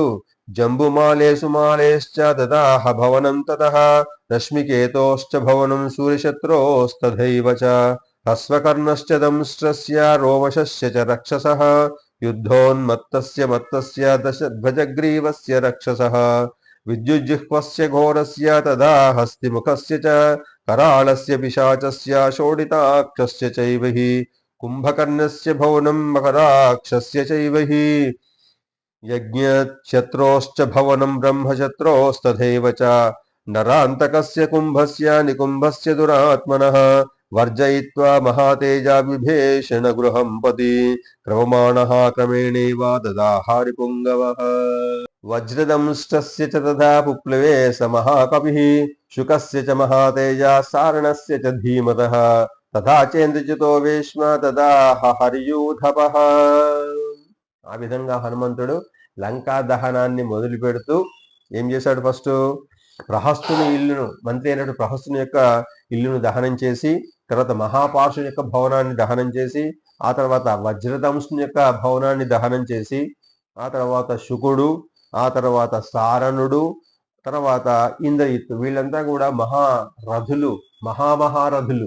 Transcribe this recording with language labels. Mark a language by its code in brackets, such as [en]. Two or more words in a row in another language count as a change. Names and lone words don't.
[sa] జంబుమాలేసుమాలేశ్చ దదాహ భవనం తతః రశ్మికేతోశ్చ భవనం సూర్యశత్రోస్తథైవ చ హ్రస్వకర్ణశ్చ దంశ్రస్య రోమశస్య చ రక్షసః యుద్ధోన్మత్తస్య మత్తస్య ధ్వజగ్రీవస్య రక్షసః విద్యుజ్జిహ్వస్య ఘోరస్య తదా హస్తిముఖస్య చ कराळस्य पिशाचस्य शोडिताक्षस्य चैव हि कुम्भकर्णस्य भवनं मकराक्षस्य चैव हि यज्ञशत्रोश्च भवनं ब्रह्मशत्रोस्तथैव च नरान्तकस्य कुम्भस्य निकुम्भस्य दुरात्मनः वर्जयित्वा महातेजा विभीषण गृहं पति क्रममाणः क्रमेणैव ददाहारिपुङ्गवः वज्रदंष्टस्य च तथा पुप्लवे स महाकपिः शुकस्य च महातेजा सारणस्य च धीमतः तथा चेन्द्रजितो వేష్మ తదా హరియూధపః. [te] ఆ విధంగా హనుమంతుడు లంకా దహనాన్ని మొదలు పెడుతూ ఏం చేశాడు? ఫస్ట్ ప్రహస్తుని ఇల్లును, మంత్రి అయినటువంటి ప్రహస్తుని యొక్క ఇల్లును దహనం చేసి, తర్వాత మహాపార్షుని యొక్క భవనాన్ని దహనం చేసి, ఆ తర్వాత వజ్రదంశుని యొక్క భవనాన్ని దహనం చేసి, ఆ తర్వాత శుకుడు, ఆ తర్వాత సారణుడు, తర్వాత ఇంద్రజిత్తు, వీళ్ళంతా కూడా మహారథులు, మహారథులు.